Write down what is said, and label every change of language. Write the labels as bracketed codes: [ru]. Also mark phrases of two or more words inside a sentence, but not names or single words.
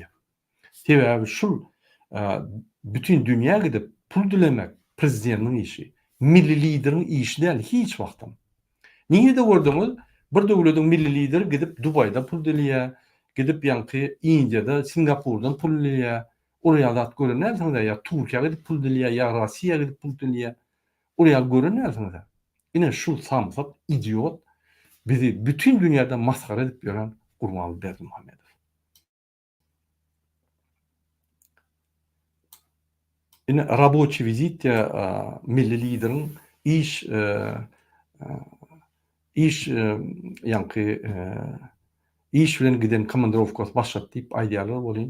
[tk] Sebäbi şul bütün dünýä gidip pul dilemek prezidentiň işi, milli lideriň işi däl hiç wagtym. Niňe de gördüňiz? Bir döwletiň milli lideri gidip Dubayda pul dilýär, gidip ýanky Indiýada, Singapurdan pul dilýär. Oraya da görenärsiniz ya Türkiýe gidip pul dilýär, ya Russiýa gidip pul dilýär. Oraya görenärsiniz. Ine şul samsyk idiot bizi bütün dünýäde maskara edip ýören Gurbanuly Berdimuhammedow. Ine [ru] рабочий визит [tk] milli lideriň iş ýanky iş bilen giden komandirovkasy başlat diýip aýdýarlar bolýan.